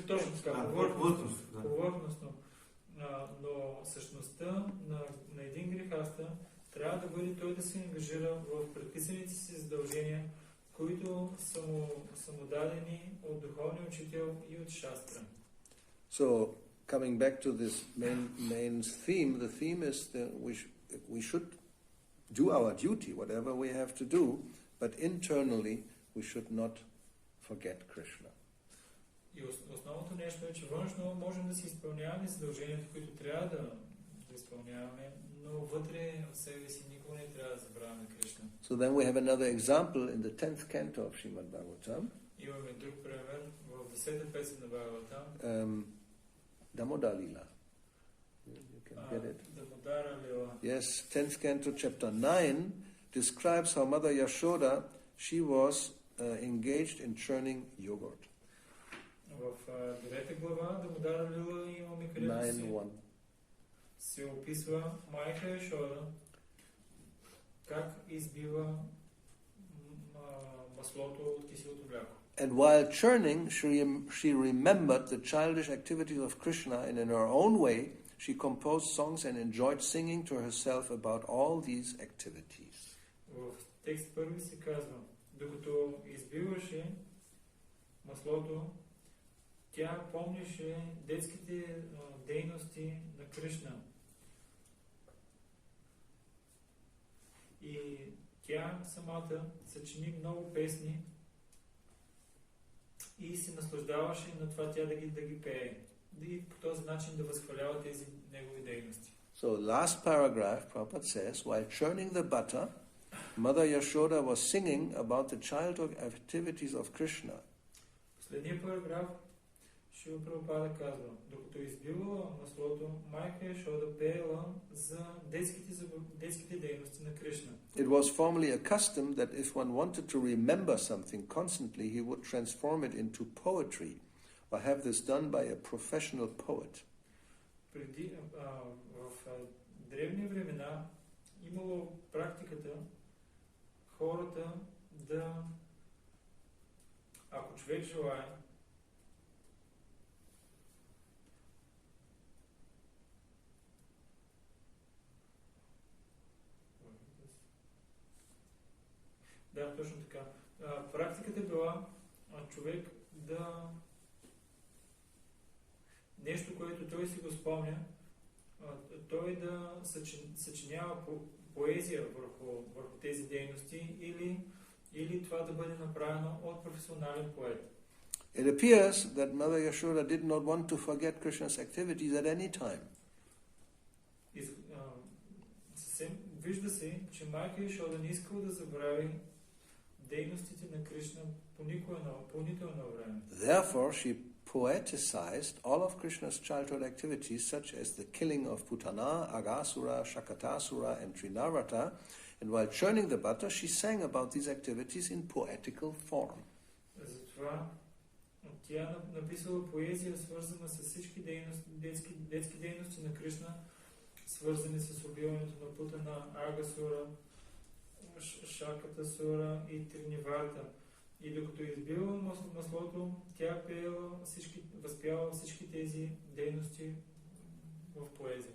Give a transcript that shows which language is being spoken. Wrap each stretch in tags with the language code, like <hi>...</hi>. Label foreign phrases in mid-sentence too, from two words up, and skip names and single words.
<bg>Точно така, повърхностно. Но същността на един грехаста трябва да бъде той да се ангажира в предписаните си задължения, които са му дадени от духовния учител и от шастра.</bg> <en>So, coming back to this main theme, the theme is that we should do our duty, whatever we have to do, but internally we should not forget Krishna.</en> <bg>И основното нещо е, че външно можем да си изпълняваме задълженията, които трябва да изпълняваме, но вътре в себе си никога не трябва да забравяме Кришна.</bg> <en>So then we have another example in the 10th canto of Srimad Bhagavatam.</en> <bg>Имаме друг пример в 10-та песен на Бхагаватам.</bg> <en>Damodar Lila. You can get it. Damodara Lila. Yes, 10th canto, chapter 9 describes how Mother Yashoda, she was engaged in churning yogurt.</en> <bg>В 9-та глава Дамодара Лила имаме където се описва майка Яшода как избива маслото от киселото мляко.</bg> <en>And while churning, she remembered the childish activities of Krishna, and in her own way, she composed songs and enjoyed singing to herself about all these activities.</en> <bg>В текст първи се казва, докато избиваше маслото, тя помнише детските дейности на Кришна. И тя самата съчини много песни и се наслаждаваше на това тя да ги пее. И по този начин да възхвалява тези негови дейности.</bg> <en>So last paragraph, Prabhupada says, while churning the butter, Mother Yashoda was singing about the childhood activities of Krishna.</en> <bg>Последният параграф Шрила Прабхупада казва, докато избивала маслото, майка Яшода пеела за детските дейности на Кришна.</bg> <en>It was formerly a custom that if one wanted to remember something constantly, he would transform it into poetry, or have this done by a professional poet.</en> <bg>в древни времена имало практиката хората да, ако човек желае, да, точно така. Практиката била човек да нещо, което той си го спомня, той да съчинява поезия върху тези дейности или това да бъде направено от професионален поет.</bg> <en>It appears that Mother Yashoda did not want to forget Krishna's activities at any time.</en> <bg>Вижда се, че майка Яшода не искала да забрави дейностите на Кришна по нито едно време.</bg> <en>Therefore, she poeticized all of Krishna's childhood activities, such as the killing of Putana, Agasura, Shakatasura, and Trinavrata, and while churning the butter, she sang about these activities in poetical form.</en> <bg>Затова тя написала поезия, свързана с всички детски дейности на Кришна, свързани с убиването на Путана, Агасура, Шакатасура и Триниварта. И докато избива маслото, тя възпява всички тези дейности в поезия.</bg>